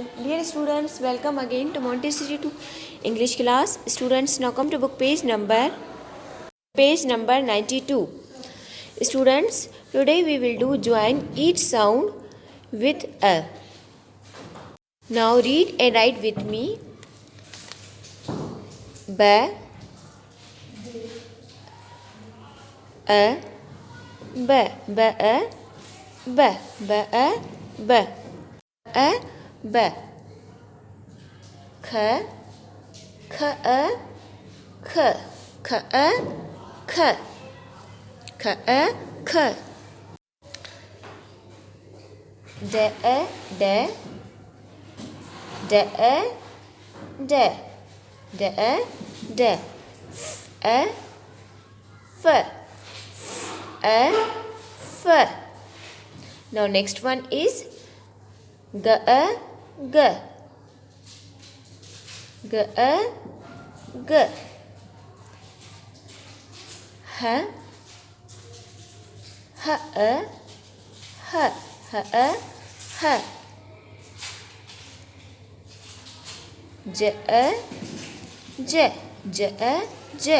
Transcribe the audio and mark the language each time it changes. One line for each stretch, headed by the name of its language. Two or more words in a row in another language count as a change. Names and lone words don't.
English: Dear students, welcome again to Montessori to English class. Students, now come to book page number 92. Students, today we will do join each sound with a. Now read and write with me. Ba, a, ba, ba, a, ba, ba, a, ba, a, ba, kha, kha, a, kha, kha, a, kha, kha, a, kha, da, a, da, da, a, da, da, a, da, a, f, a, f. Now next one is g, a, g, g, a, g, h, h, a, h, h, a, h, j, a, j, j, a, j.